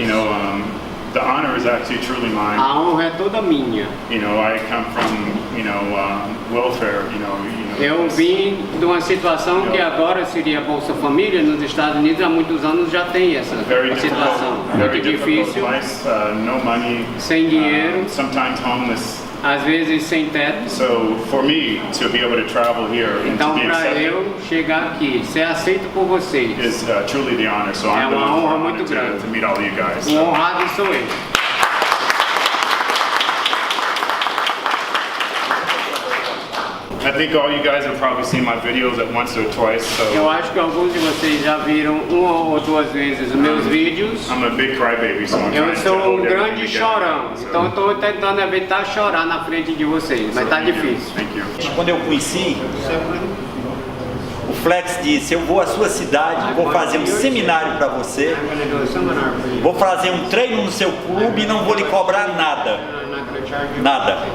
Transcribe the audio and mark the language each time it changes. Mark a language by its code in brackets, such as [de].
[en] You know, the honor is actually truly mine. [pt] A honra é toda minha. [en] You know, I come from, welfare, [pt] Eu vim de uma situação que agora seria Bolsa Família, nos Estados Unidos há muitos anos já tem essa situação. Muito difícil, [en] no money, [pt] sem dinheiro, [en] sometimes homeless. [pt] Às vezes sem teto. [en] So for me to be able to travel here and [pt] então [en] to be [pt] para [en] accepted, [pt] eu chegar aqui, ser aceito por vocês, [en] is truly the honor. So I'm [pt] uma honra muito grande. [en] To meet all you guys. [pt] Honrado sou eu. [en] I think all you guys have probably seen my videos at once or twice. So [pt] eu acho que alguns de vocês já viram uma ou duas vezes os meus vídeos. [en] I'm a big crybaby, so [pt] eu sou grande chorão, então estou tentando evitar chorar na frente de vocês, mas tá difícil. [en] Thank you. [pt] Quando eu conheci, o Flex disse: eu vou à sua cidade, vou fazer um seminário para você, vou fazer um treino no seu clube e não vou lhe cobrar nada. Nada.